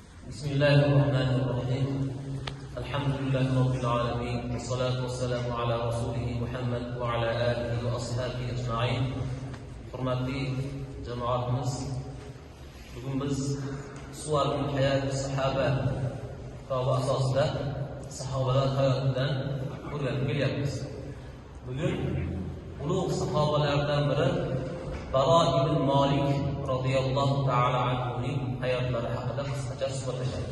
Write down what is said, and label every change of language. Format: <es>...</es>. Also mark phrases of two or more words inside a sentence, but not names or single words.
<ar>بسم الله الرحمن الرحيم الحمد لله رب العالمين والصلاة والسلام على رسوله محمد وعلى آله وأصحابه أجمعين.</ar> <uz>Hurmatli jamoatimiz, bugun biz Suvarul Hayat Sahaba kitobi asosida sahobalar hayotidan o'rganib kelyapmiz. Bugun ulug' sahobalardan biri Baro ibn Malik</uz> <ar>رضي الله تعالى</ar> <uz>anhuning hayotlari haqida qisqacha suhbatlashamiz.</uz>